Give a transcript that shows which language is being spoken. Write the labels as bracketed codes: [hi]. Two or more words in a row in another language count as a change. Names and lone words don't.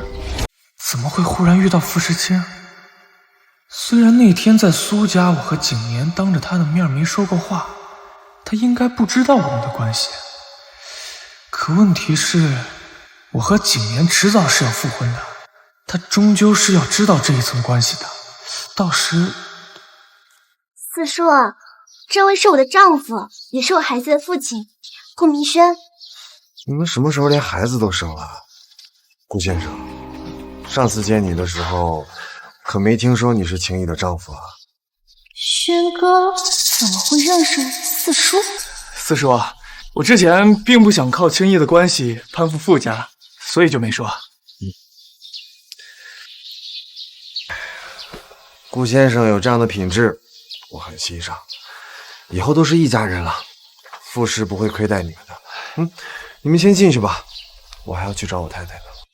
[zh] 怎麼會忽然遇到傅時清？雖然那天在蘇家，我和景年當着他的面沒說過話，他應該不知道我們的關係。可問題是，我和景年遲早是要復婚的，他終究是要知道這一層關係的。到時，四叔，這位是我的丈夫，也是我孩子的父親，顧明軒。你們什麼時候連孩子都生了？顧先生，上次見你的時候，可沒聽說你是青衣的丈夫啊。軒哥怎麼會認識四叔？四叔，我之前並不想靠輕易的關係攀附傅家，所以就没說。顧先生有这样的品質，我很欣賞。以後都是一家人了，傅氏不會虧待你們的。你們先進去吧，我還要去找我太太呢。